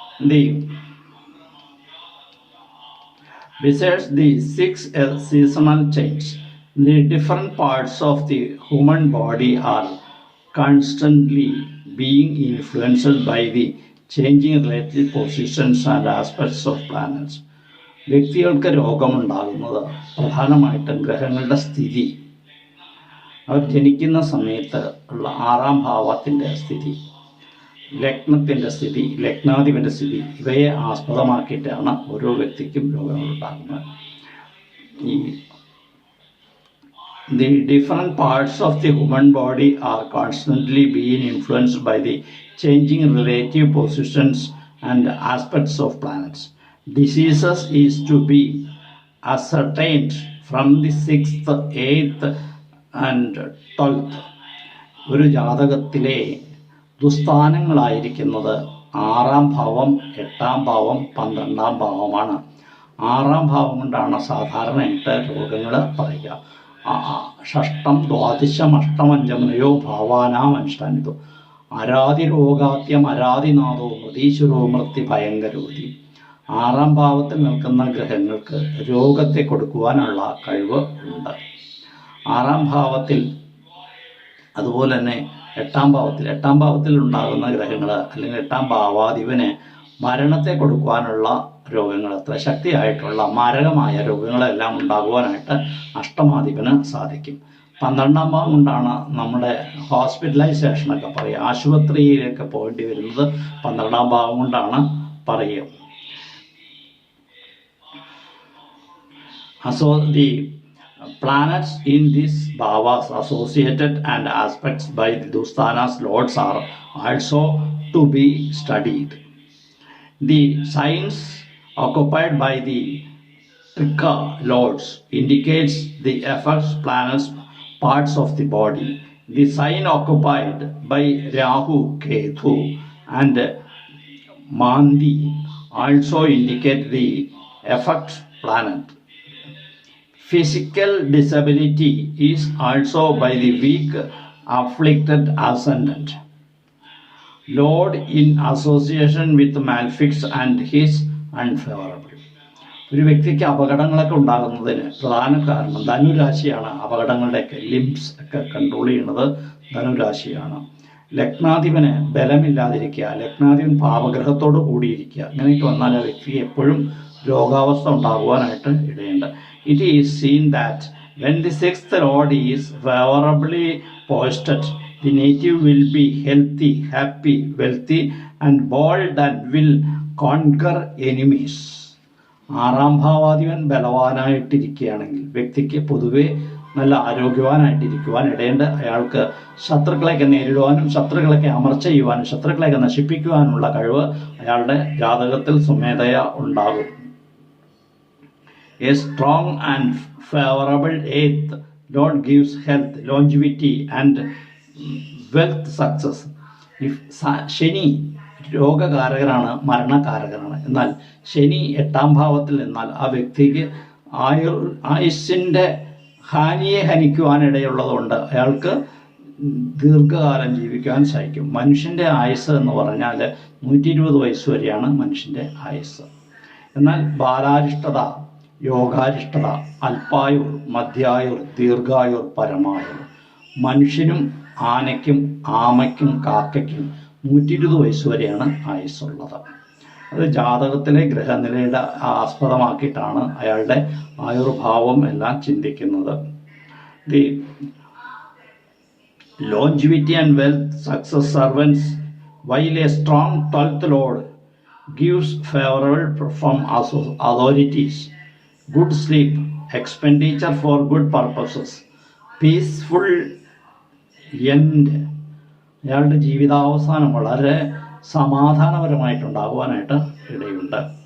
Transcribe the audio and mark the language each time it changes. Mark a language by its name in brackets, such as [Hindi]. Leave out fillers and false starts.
[English] The Besides the six seasonal changes, the different parts of the human body are constantly being influenced by the changing relative positions and aspects of planets. [Malayalam] വ്യക്തികൾക്ക് രോഗമുണ്ടാകുന്നത് പ്രധാനമായിട്ടും ഗ്രഹങ്ങളുടെ സ്ഥിതി, അവർ ജനിക്കുന്ന സമയത്ത് ഉള്ള ആറാം ഭാവത്തിൻ്റെ സ്ഥിതി, ലഗ്നത്തിൻ്റെ സ്ഥിതി, ലഗ്നാധിപൻ്റെ സ്ഥിതി, ഇവയെ ആസ്പദമാക്കിയിട്ടാണ് ഓരോ വ്യക്തിക്കും രോഗങ്ങളുണ്ടാകുന്നത്. [English] The different parts of the human body are constantly being influenced by the changing relative positions and aspects of planets. Diseases is to be ascertained from the 6th, 8th and 12th. [Malayalam] ഒരു ജാതകത്തിലെ ദുസ്ഥാനങ്ങളായിരിക്കുന്നത് ആറാം ഭാവം, എട്ടാം ഭാവം, 12ാം ഭാവമാണ്. ആറാം ഭാവം കൊണ്ടാണ് സാധാരണയായിട്ട് രോഗങ്ങൾ പറയുക. [Sanskrit] ഷഷ്ടം, ദ്വാദശം, അഷ്ടമഞ്ചമനയോ ഭാവാനാം അനുഷ്ഠാനിതോ അരാതിരോഗാത്യം അരാതിനാഥോ മൃതീശ്വരോ മൃത്യു ഭയങ്കരോതി. [Malayalam] ആറാം ഭാവത്തിൽ നിൽക്കുന്ന ഗ്രഹങ്ങൾക്ക് രോഗത്തെ കൊടുക്കുവാനുള്ള കഴിവ് ഉണ്ട്. ആറാം ഭാവത്തിൽ, അതുപോലെ തന്നെ എട്ടാം ഭാവത്തിൽ ഉണ്ടാകുന്ന ഗ്രഹങ്ങൾ അല്ലെങ്കിൽ എട്ടാം ഭാവാധിപന് മരണത്തെ കൊടുക്കുവാനുള്ള രോഗങ്ങൾ, അത്ര ശക്തിയായിട്ടുള്ള മാരകമായ രോഗങ്ങളെല്ലാം ഉണ്ടാകുവാനായിട്ട് അഷ്ടമാധിപന് സാധിക്കും. 12ാം ഭാവം കൊണ്ടാണ് നമ്മുടെ ഹോസ്പിറ്റലൈസേഷനൊക്കെ പറയുക, ആശുപത്രിയിലൊക്കെ പോകേണ്ടി വരുന്നത് 12ാം ഭാവം കൊണ്ടാണ് പറയുക. [English] So the planets in these bhavas associated and aspects by the Dusthanas lords are also to be studied. The signs occupied by the Trika lords indicates the effects planets parts of the body. The sign occupied by Rahu, Ketu and Mandi also indicate the effect planet. Physical disability is also by the weak afflicted ascendant Lord in association with malefics and his unfavorable. [Malayalam] ഒരു വ്യക്തിക്ക് അപകടങ്ങളൊക്കെ ഉണ്ടാകുന്നതിന് പ്രധാന കാരണം ധനുരാശിയാണ്. അപകടങ്ങളുടെയൊക്കെ limbs ഒക്കെ control ചെയ്യുന്നത് ധനുരാശിയാണ്. ലഗ്നാധിപന് ബലമില്ലാതിരിക്കുക, ലഗ്നാധിപൻ പാപഗ്രഹത്തോട് കൂടിയിരിക്കുക, അങ്ങനെയൊക്കെ വന്നാൽ ആ വ്യക്തിക്ക് എപ്പോഴും രോഗാവസ്ഥ ഉണ്ടാകുവാനായിട്ട് ഇടയുണ്ട്. [English] It is seen that when the 6th lord is favorably posted, the native will be healthy, happy, wealthy and bold and will conquer enemies. [Malayalam] ആറാം ഭാവാധിപൻ ബലവാനായിട്ടിരിക്കുകയാണെങ്കിൽ വ്യക്തിക്ക് പൊതുവെ നല്ല ആരോഗ്യവാനായിട്ടിരിക്കുവാൻ ഇടയുണ്ട്. അയാൾക്ക് ശത്രുക്കളെയൊക്കെ നേരിടുവാനും ശത്രുക്കളെയൊക്കെ അമർച്ച ചെയ്യുവാനും ശത്രുക്കളെയൊക്കെ നശിപ്പിക്കുവാനുള്ള കഴിവ് അയാളുടെ ജാതകത്തിൽ സ്വമേധയാ ഉണ്ടാകും. [English] A strong and favorable 8th Lord gives health, longevity and wealth success. [Malayalam] ശനി രോഗകാരകനാണ്, മരണകാരകനാണ്. എന്നാൽ ശനി 8ാം ഭാവത്തിൽ നിന്നാൽ ആ വ്യക്തിക്ക് ആയുസ്സിൻ്റെ ഹാനിയെ ഹനിക്കുവാനിടയുള്ളതുകൊണ്ട് അയാൾക്ക് ദീർഘകാലം ജീവിക്കാൻ സാധിക്കും. മനുഷ്യൻ്റെ ആയുസ് എന്ന് പറഞ്ഞാൽ 120 വയസ്സ് വരെയാണ് മനുഷ്യൻ്റെ ആയുസ്. എന്നാൽ ബാലാരിഷ്ടത, യോഗാരിഷ്ടത, അല്പായുർ, മധ്യായുർ, ദീർഘായുർ, പരമായുർ. മനുഷ്യനും ആനയ്ക്കും ആമയ്ക്കും കാക്കയ്ക്കും 120 വയസ്സ് വരെയാണ് ആയുസ്സുള്ളത്. അത് ജാതകത്തിലെ ഗ്രഹനിലയുടെ ആസ്പദമാക്കിയിട്ടാണ് അയാളുടെ ആയുർഭാവം എല്ലാം ചിന്തിക്കുന്നത്. [English] The longevity and wealth, success, servants, while a strong 12th lord gives favorable from authorities, good sleep, expenditure for good purposes, peaceful end. [Malayalam] അയാളുടെ ജീവിതാവസാനം വളരെ സമാധാനപരമായിട്ടുണ്ടാകുവാനായിട്ട് ഇടയുണ്ട്.